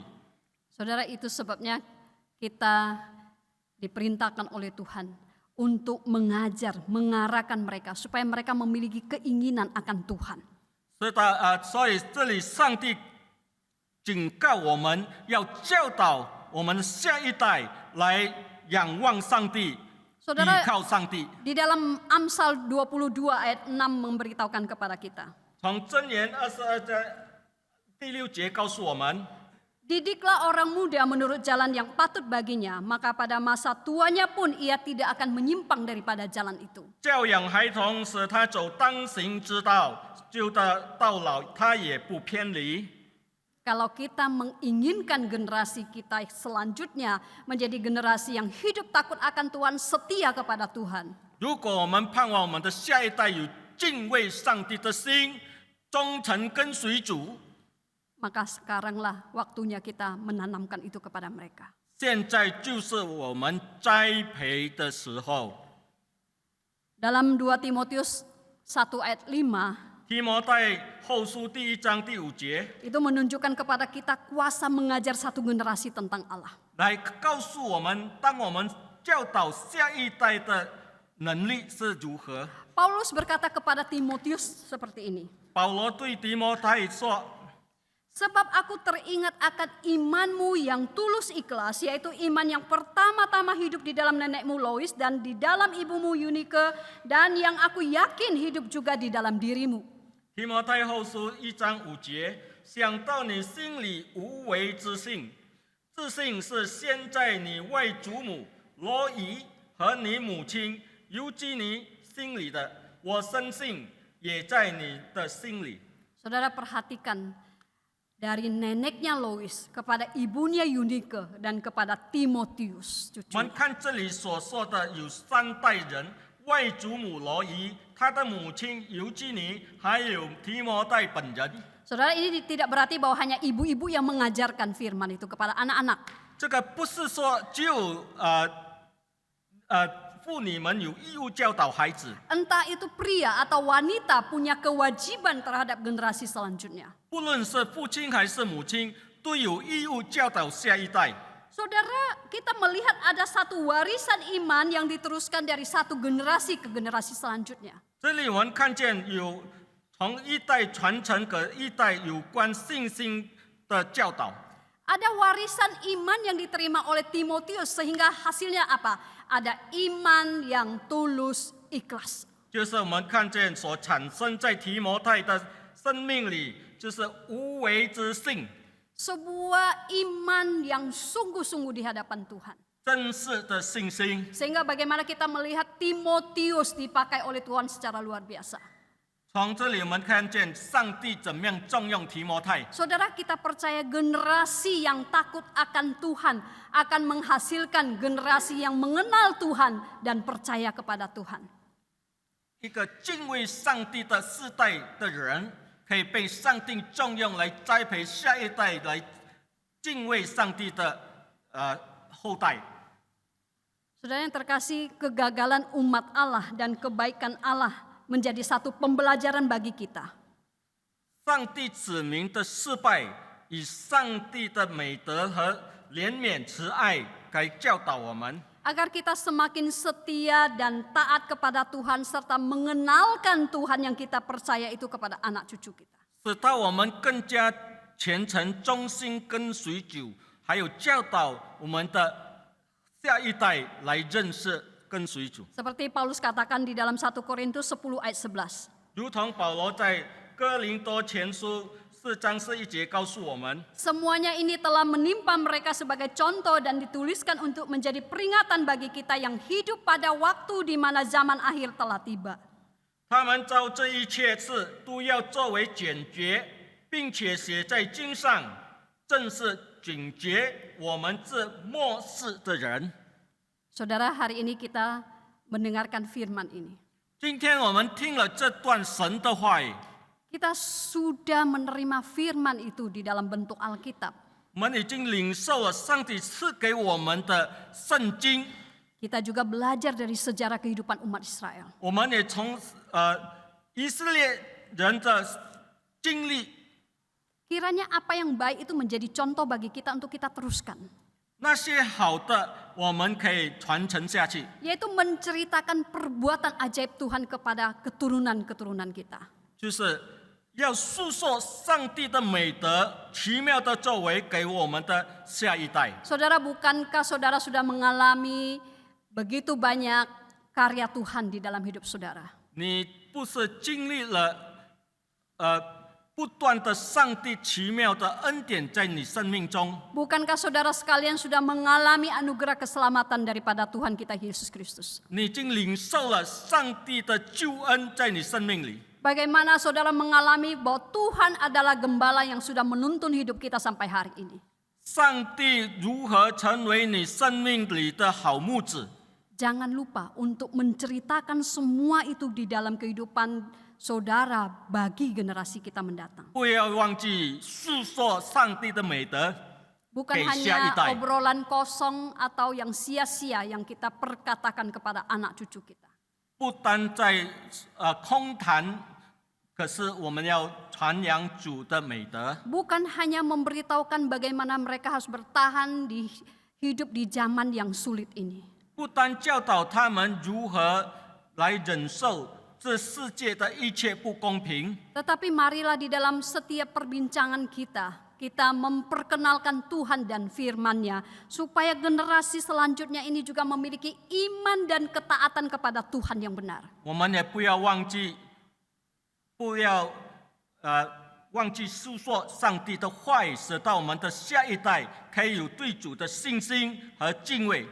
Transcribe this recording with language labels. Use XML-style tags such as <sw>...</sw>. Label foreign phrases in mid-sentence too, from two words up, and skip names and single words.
<id>Saudara, itu sebabnya kita diperintahkan oleh Tuhan untuk mengajar, mengarahkan mereka supaya mereka memiliki keinginan akan Tuhan.</id> <zh>所以这里上帝警告我们要教导我们下一代来仰望上帝，</zh> <id>Saudara,</id> <zh>依靠上帝。</zh> <id>di dalam Amsal 22 ayat 6 memberitahukan kepada kita.</id> <zh>从箴言22章第6节告诉我们，</zh> <id>Didiklah orang muda menurut jalan yang patut baginya, maka pada masa tuanya pun ia tidak akan menyimpang daripada jalan itu.</id> <zh>教养孩童，使他走当行之道，就到老他也不偏离。</zh> <id>Kalau kita menginginkan generasi kita selanjutnya menjadi generasi yang hidup takut akan Tuhan, setia kepada Tuhan.</id> <zh>如果我们盼望我们的下一代有敬畏上帝的心，忠诚跟随主，</zh> <id>Maka sekaranglah waktunya kita menanamkan itu kepada mereka.</id> <zh>现在就是我们栽培的时候。</zh> <id>Dalam 2 Timotius 1 ayat 5,</id> <zh>提摩太后书第1章第5节</zh> <id>itu menunjukkan kepada kita kuasa mengajar satu generasi tentang Allah.</id> <zh>来告诉我们，当我们教导下一代的能力是如何。</zh> <id>Paulus berkata kepada Timotius seperti ini.</id> <zh>保罗对提摩太说：</zh> <id>Sebab aku teringat akan imanmu yang tulus ikhlas, yaitu iman yang pertama-tama hidup di dalam nenekmu Lois dan di dalam ibumu Yunike, dan yang aku yakin hidup juga di dalam dirimu.</id> <zh>提摩太后书1章5节，想到你心里无为之信，自信是先在你外祖母罗伊和你母亲尤基尼心里的，我深信也在你的心里。</zh> <id>Saudara, perhatikan dari neneknya Lois kepada ibunya Yunike dan kepada Timotius</id> <zh>我</zh> <id>cucunya.</id> <zh>们看这里所说的有3代人，外祖母罗伊，他的母亲尤基尼，还有提摩太本人。</zh> <id>Saudara, ini tidak berarti bahwa hanya ibu-ibu yang mengajarkan firman itu kepada anak-anak.</id> <zh>这个不是说只有妇女们有义务教导孩子，</zh> <id>Entah itu pria atau wanita punya kewajiban terhadap generasi selanjutnya.</id> <zh>不论是父亲还是母亲，都有义务教导下一代。</zh> <id>Saudara, kita melihat ada satu warisan iman yang diteruskan dari satu generasi ke generasi selanjutnya.</id> <zh>这里我们看见有从一代传承给一代有关信心的教导。</zh> <id>Ada warisan iman yang diterima oleh Timotius sehingga hasilnya apa? Ada iman yang tulus ikhlas.</id> <zh>就是我们看见所产生在提摩太的生命里，就是无为之信，</zh> <id>Sebuah iman yang sungguh-sungguh di hadapan Tuhan.</id> <zh>真实的信心。</zh> <id>Sehingga bagaimana kita melihat Timotius dipakai oleh Tuhan secara luar biasa.</id> <zh>从这里我们看见上帝怎么样重用提摩太。</zh> <id>Saudara, kita percaya generasi yang takut akan Tuhan akan menghasilkan generasi yang mengenal Tuhan dan percaya kepada Tuhan.</id> <zh>一个敬畏上帝的世代的人，可以被上帝重用来栽培下一代来敬畏上帝的后代。</zh> <id>Saudara yang terkasih, kegagalan umat Allah dan kebaikan Allah menjadi satu pembelajaran bagi kita.</id> <zh>上帝子民的失败， 以上帝的美德和怜悯慈爱来教导我们，</zh> <id>agar kita semakin setia dan taat kepada Tuhan serta mengenalkan Tuhan yang kita percaya itu kepada anak cucu kita.</id> <zh>使到我们更加虔诚、忠心跟随主，还有教导我们的下一代来认识跟随主。</zh> <id>Seperti Paulus katakan di dalam 1 Korintus 10 ayat 11.</id> <zh>如同保罗在哥林多前书4章11节告诉我们，</zh> <id>Semuanya ini telah menimpa mereka sebagai contoh dan dituliskan untuk menjadi peringatan bagi kita yang hidup pada waktu di mana zaman akhir telah tiba.</id> <zh>他们照这一切事都要作为警觉，并且写在经上，正是警觉我们这末世的人。</zh> <id>Saudara, hari ini kita mendengarkan firman ini.</id> <zh>今天我们听了这段神的话语，</zh> <id>Kita sudah menerima firman itu di dalam bentuk Alkitab.</id> <zh>我们已经领受了上帝赐给我们的圣经，</zh> <id>Kita juga belajar dari sejarah kehidupan umat Israel.</id> <zh>我们也从以色列人的经历，</zh> <id>Kiranya apa yang baik itu menjadi contoh bagi kita untuk kita teruskan.</id> <zh>那些好的我们可以传承下去，</zh> <id>Yaitu menceritakan perbuatan ajaib Tuhan kepada keturunan-keturunan kita.</id> <zh>就是要诉说上帝的美德、奇妙的作为给我们的下一代。</zh> <id>Saudara, bukankah saudara sudah mengalami begitu banyak karya Tuhan di dalam hidup saudara?</id> <zh>你不是经历了不断的上帝奇妙的恩典在你生命中？</zh> <id>Bukankah saudara sekalian sudah mengalami anugerah keselamatan daripada Tuhan kita Yesus Kristus?</id> <zh>你已经领受了上帝的救恩在你生命里。</zh> <id>Bagaimana saudara mengalami bahwa Tuhan adalah gembala yang sudah menuntun hidup kita sampai hari ini?</id> <zh>上帝如何成为你生命里的好牧子？</zh> <id>Jangan lupa untuk menceritakan semua itu di dalam kehidupan saudara bagi generasi kita mendatang.</id> <zh>不要忘记诉说上帝的美德。</zh> <id>Bukan hanya obrolan kosong atau yang sia-sia yang kita perkatakan kepada anak cucu kita.</id> <zh>不单在空谈，可是我们要传扬主的美德。</zh> <id>Bukan hanya memberitahukan bagaimana mereka harus bertahan di hidup di zaman yang sulit ini.</id> <zh>不单教导他们如何来忍受这世界的一切不公平，</zh> <id>Tetapi marilah di dalam setiap perbincangan kita memperkenalkan Tuhan dan firman-Nya supaya generasi selanjutnya ini juga memiliki iman dan ketaatan kepada Tuhan yang benar.</id> <zh>我们也不要忘记诉说上帝的话语，使到我们的下一代可以有对主的信心和敬畏。</zh>